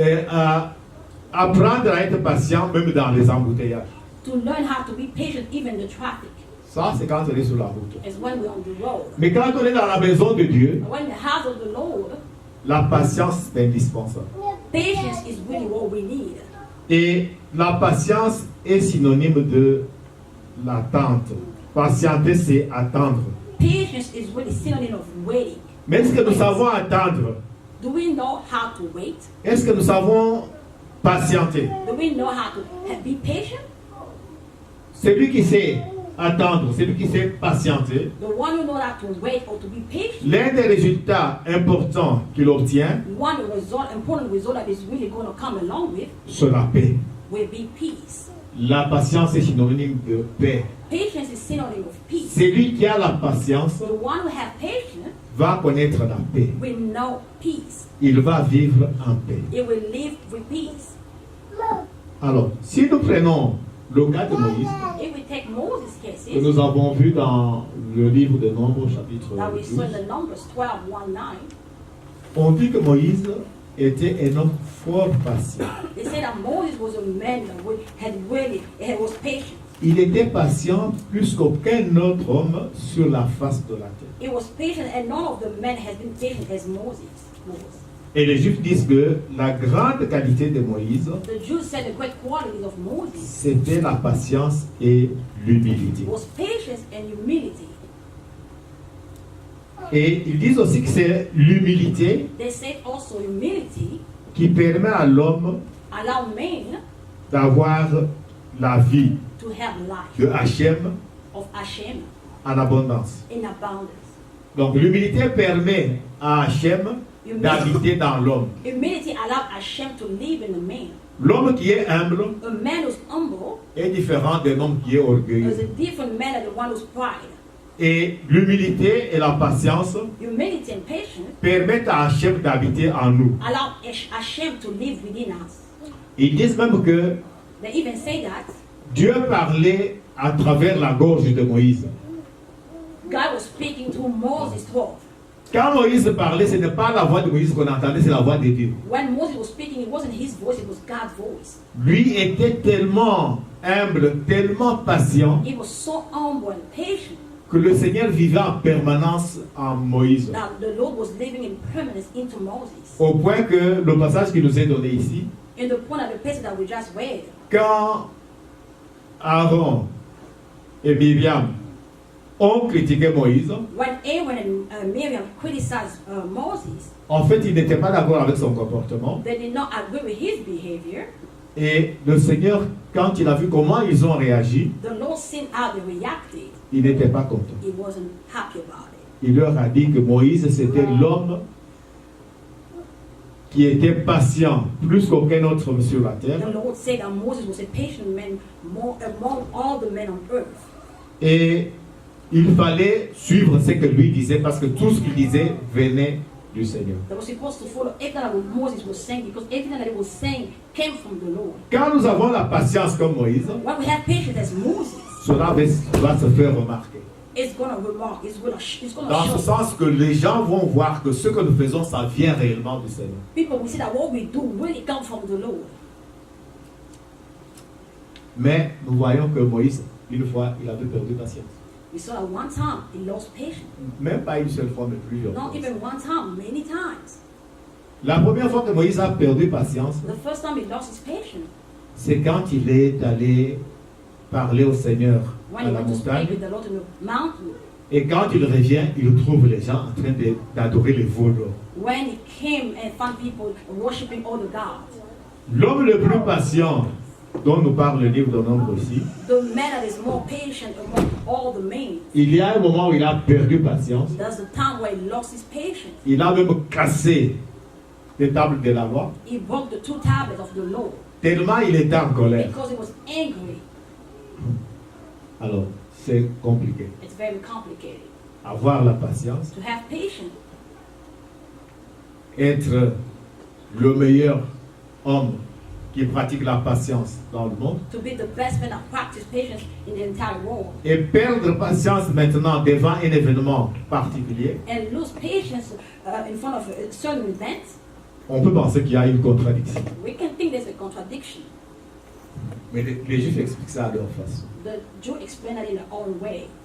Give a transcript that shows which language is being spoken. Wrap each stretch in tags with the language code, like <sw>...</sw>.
<fr>à apprendre à être patient même dans les embouteillages.</fr> <en>to learn how to be patient even in the traffic,</en> <fr>Ça, c'est quand on est sur la route.</fr> <en>as when we're on the road.</en> <fr>Mais quand on est dans la maison de Dieu,</fr> <en>And when in the house of the Lord,</en> <fr>la patience est indispensable.</fr> <en>patience is really what we need.</en> <fr>Et la patience est synonyme de l'attente. Patienter, c'est attendre.</fr> <en>Patience is really synonym of waiting.</en> <fr>Mais est-ce que nous savons attendre?</fr> <en>Do we know how to wait?</en> <fr>Est-ce que nous savons patienter?</fr> <en>Do we know how to be patient?</en> <fr>Celui qui sait attendre, celui qui sait patienter,</fr> <en>The one who knows how to wait or to be patient,</en> <fr>l'un des résultats importants qu'il obtient,</fr> <en>one important result that is really going to come along with</en> <fr>c'est la paix.</fr> <en>will be peace.</en> <fr>La patience est synonyme de paix.</fr> <en>Patience is synonym of peace.</en> <fr>Celui qui a la patience</fr> <en>The one who has patience</en> <fr>va connaître la paix.</fr> <en>will know peace.</en> <fr>Il va vivre en paix.</fr> <en>It will live with peace.</en> <fr>Alors, si nous prenons le cas de Moïse,</fr> <en>If we take Moses'</en> <fr>que</fr> <en>cases</en> <fr>nous avons vu dans le livre de Nombres, chapitre</fr> <en>that we saw in</en> <fr>12,</fr> <en>the Numbers 12:1-9,</en> <fr>on dit que Moïse était un homme fort patient.</fr> <en>they say that Moses was a man that was patient.</en> <fr>Il était patient plus qu'aucun autre homme sur la face de la terre.</fr> <en>He was patient, and none of the men has been patient as Moses was.</en> <fr>Et les Juifs disent que la grande qualité de Moïse,</fr> <en>The Jews said the great qualities of Moses</en> <fr>c'était la patience et l'humilité.</fr> <en>was patience and humility.</en> <fr>Et ils disent aussi que c'est l'humilité</fr> <en>They said also humility</en> <fr>qui permet à l'homme</fr> <en>allow men</en> <fr>d'avoir la vie</fr> <en>to have life</en> <fr>de Hachem</fr> <en>of Hashem</en> <fr>en abondance.</fr> <en>in abundance.</en> <fr>Donc l'humilité permet à Hachem d'habiter dans l'homme.</fr> <en>Humility allows Hashem to live in a man.</en> <fr>L'homme qui est humble</fr> <en>A man who's humble</en> <fr>est différent d'un homme qui est orgueilleux.</fr> <en>is a different man than the one who's pride.</en> <fr>Et l'humilité et la patience</fr> <en>Humility and patience</en> <fr>permettent à Hachem d'habiter en nous.</fr> <en>allow Hashem to live within us.</en> <fr>Ils disent même que</fr> <en>They even say that</en> <fr>Dieu parlait à travers la gorge de Moïse.</fr> <en>speaking to Moses 12.</en> <fr>Quand Moïse parlait, ce n'est pas la voix de Moïse qu'on entendait, c'est la voix de Dieu.</fr> <en>When Moses was speaking, it wasn't his voice, it was God's voice.</en> <fr>Lui était tellement humble, tellement patient,</fr> <en>He was so humble and patient</en> <fr>que le Seigneur vivait en permanence en Moïse.</fr> <en>that the Lord was living in permanence into Moses.</en> <fr>Au point que le passage qui nous est donné ici,</fr> <en>In the point of the passage that we just read,</en> <fr>quand Aaron et Myriam ont critiqué Moïse,</fr> <en>when Aaron and Miriam criticized Moses,</en> <fr>en fait, ils n'étaient pas d'accord avec son comportement.</fr> <en>they did not agree with his behavior.</en> <fr>Et le Seigneur, quand il a vu comment ils ont réagi,</fr> <en>The Lord seen how they reacted.</en> <fr>il n'était pas content.</fr> <en>He wasn't happy about it.</en> <fr>Il leur a dit que Moïse, c'était l'homme qui était patient plus qu'aucun autre homme sur la terre.</fr> <en>The Lord said that Moses was a patient man more among all the men on earth.</en> <fr>Et il fallait suivre ce que lui disait parce que tout ce qu'il disait venait du Seigneur.</fr> <en>They were supposed to follow everything that Moses was saying because everything that he was saying came from the Lord.</en> <fr>Quand nous avons la patience comme Moïse,</fr> <en>When we have patience as Moses,</en> <fr>cela va se faire remarquer.</fr> <en>it's going to remark, it's going</en> <fr>Dans</fr> <en>to</en> <fr>ce</fr> <en>show.</en> <fr>sens que les gens vont voir que ce que nous faisons, ça vient réellement du Seigneur.</fr> <en>People will see that what we do really comes from the Lord.</en> <fr>Mais nous voyons que Moïse, une fois, il avait perdu patience.</fr> <en>We saw that one time he lost patience.</en> <fr>Même pas une seule fois, mais plusieurs</fr> <en>Not</en> <fr>fois.</fr> <en>even one time, many times.</en> <fr>La première fois que Moïse a perdu patience,</fr> <en>The first time he lost his patience,</en> <fr>c'est quand il est allé parler au Seigneur</fr> <en>when</en> <fr>à</fr> <en>he</en> <fr>la</fr> <en>went to speak</en> <fr>montagne.</fr> <en>with the Lord in the mountain.</en> <fr>Et quand il revient, il trouve les gens en train d'adorer les veaux d'or.</fr> <en>When he came and found people worshiping all the gods.</en> <fr>L'homme le plus patient dont nous parle le livre de Nombre ici,</fr> <en>The man that is more patient among all the men.</en> <fr>il y a un moment où il a perdu patience.</fr> <en>There's the time where he lost his patience.</en> <fr>Il a même cassé les tables de la loi,</fr> <en>He broke the two tablets of the law</en> <fr>tellement il était en colère.</fr> <en>because he was angry.</en> <fr>Alors, c'est compliqué.</fr> <en>It's very complicated.</en> <fr>Avoir la patience,</fr> <en>To have patience,</en> <fr>être le meilleur homme qui pratique la patience dans le monde,</fr> <en>to be the best man that practice patience in the entire world,</en> <fr>et perdre patience maintenant devant un événement particulier,</fr> <en>and lose patience in front of a certain event,</en> <fr>on peut penser qu'il y a une contradiction.</fr> <en>we can think there's a contradiction.</en> <fr>Mais les Juifs expliquent ça à leur façon.</fr> <en>The Jews explain that in their own way.</en>